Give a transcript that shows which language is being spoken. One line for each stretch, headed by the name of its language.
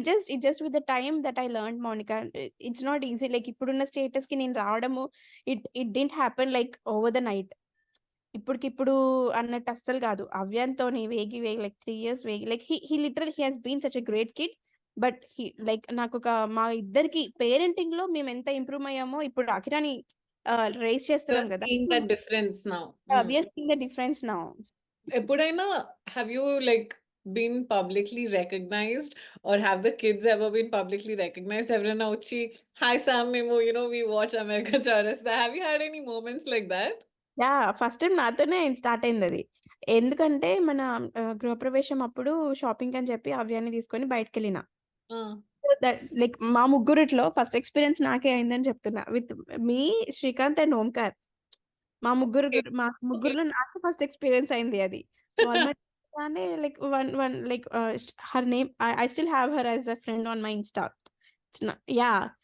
English: It just with the time that I learned Mounika. It's not easy. Like
Telugu: ఇప్పుడున్న స్టేటస్‌కి నేను రావడము
English: It didn't happen like over the night.
Telugu: ఇప్పటికిప్పుడు అన్నట్టు అస్సలు కాదు. అవ్యాన్‌తోని వేగి వేగి
English: Like 3 years వేగి like he literally he has been such a great kid.
Telugu: But like మా ఇద్దరికి పేరెంటింగ్‌లో మేమెంత ఇంప్రూవ్ అయ్యామో ఇప్పుడు అఖిరాని రైజ్ చేస్తున్నాం
English: You're
Telugu: గదా!
English: seeing that difference now. We are seeing the difference now.
Telugu: ఎప్పుడైనా
English: have you like been publicly recognized or have the kids ever been publicly recognized?
Telugu: ఎవరైనా వచ్చి hi Sam మేము
English: we watch
Telugu: America Chowrasta.
English: Have you had any moments like that?
Telugu: Yeah! First time నాతోనే start అయిందది. ఎందుకంటే మన గృహప్రవేశం అప్పుడు shopping అని చెప్పి అవ్యాన్ని తీసుకొని బయటికెళ్ళిన. ఆ! సో దట్ లైక్ మా ముగ్గురిట్లో ఫస్ట్ ఎక్స్‌పీరియన్స్ నాకే అయిందని చెప్తున్నా.
English: With me, Srikanth and Omkar. Okay.
Telugu: మా
English: Okay.
Telugu: ముగ్గురిలో నాకు ఫస్ట్ ఎక్స్‌పీరియన్స్ అయింది అది.
English: Walmart గానే like one one like her name I still have her as a friend on my insta. Yeah!